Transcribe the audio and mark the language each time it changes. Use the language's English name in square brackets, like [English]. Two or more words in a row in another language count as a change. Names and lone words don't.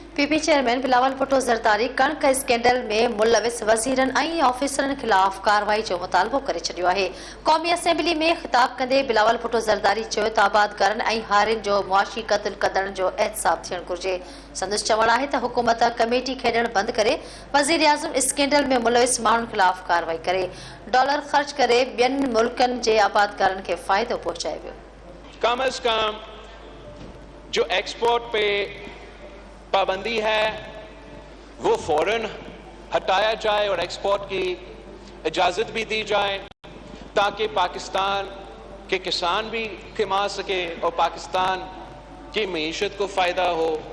[Sindhi] پی پی چیئرمین بلاول بھٹو زرداری کणڪ اسڪينڊل ۾ ملوث وزيرن ۽ آفيسرن خلاف ڪارروائي جو مطالبو ڪري ڇڏيو آهي. قومي اسيمبلي ۾ خطاب ڪندي بلاول بھٽو زرداري چيو ته آبادڪارن ۽ هارين جو معاشي قتل ڪندڙن جو احتساب ٿيڻ گهرجي. سندس چوڻ آهي ته حڪومت ڪميٽي کيڏڻ بند ڪري وزير اعظم اسڪينڊل ۾ ملوث ماڻهن خلاف ڪارروائي ڪري ڊالر خرچ ڪري ٻين ملڪن جي آبادڪارن کي فائدو پهچائي ويو. [Urdu] کم از کم جو ایکسپورٹ پہ پابندی ہے وہ فوراً ہٹایا جائے اور ایکسپورٹ کی اجازت بھی دی جائے تاکہ پاکستان کے کسان بھی کما سکے اور پاکستان کی معیشت کو فائدہ ہو.